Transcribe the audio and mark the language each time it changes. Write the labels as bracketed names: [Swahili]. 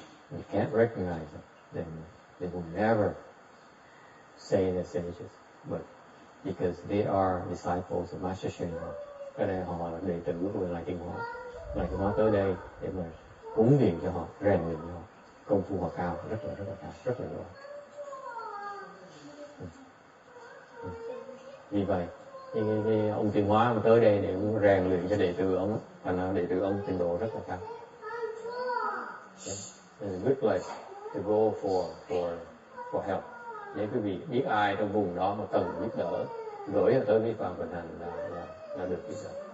[English] You can't recognize them. Then they will never say they're sages, but because they are disciples of Master Shin. [Vietnamese] Cái này họ là đệ tử của Ngài Tịnh Hóa. Ngài Tịnh Hóa tới đây để mà cúng dường cho họ, rèn luyện cho họ. Công phu họ cao, rất là cao, rất là giỏi. Vì vậy, cái ông Tịnh Hóa mà tới đây để rèn luyện cho đệ tử ông, thành ra đệ tử ông trình độ rất là cao. [English] It's a good place to go for help. [Vietnamese] Nếu quý vị biết ai trong vùng đó mà cần giúp đỡ, gửi tới vi phạm vận hành là được giúp đỡ.